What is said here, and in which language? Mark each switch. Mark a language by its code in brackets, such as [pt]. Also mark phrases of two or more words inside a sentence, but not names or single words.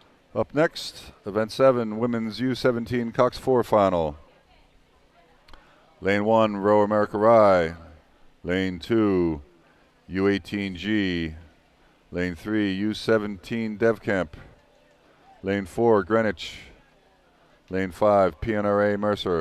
[en] Up next, Event 7, Women's U17 Cox 4 Final. Lane 1, Row America Rye. Lane 2, U18G. Lane 3, U17 Dev Camp. Lane 4, Greenwich. Lane 5, PNRA Mercer.